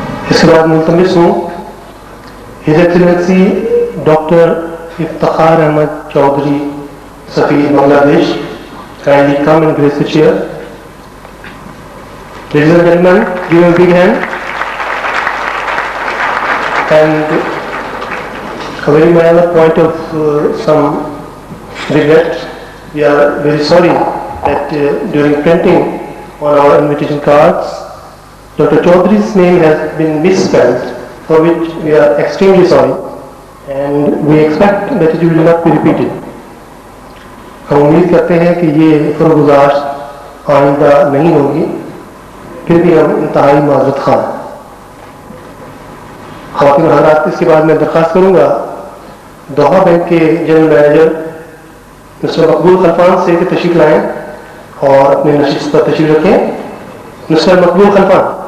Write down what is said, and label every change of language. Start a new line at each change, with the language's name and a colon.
Urdu: اس کے بعد ملتمس ہوں his Excellency doctor Iftikhar Ahmad Chaudhry, سفیر بنگلہ دیش،
English: kindly come and grace the chair. Ladies and gentlemen, give him a big hand. And a very minor point of some regret, we are very sorry that during printing on our invitation cards, Dr. Chaudhry's name has been misspelled, for which we are extremely sorry, and we expect that it will not be repeated.
Urdu: ہم امید کرتے ہیں کہ یہ فرگزاشت آئندہ نہیں ہوگی، پھر بھی ہم انتہائی معذرت خواہ ہیں۔ خواتین و حضرات، اس کے بعد میں درخواست کروں گا دوحہ بینک کے جنرل مینیجر مسٹر مقبول خلفان سے کہ تشریف لائیں اور اپنے نشست پر تشریف رکھیں۔ مسٹر مقبول خلفان۔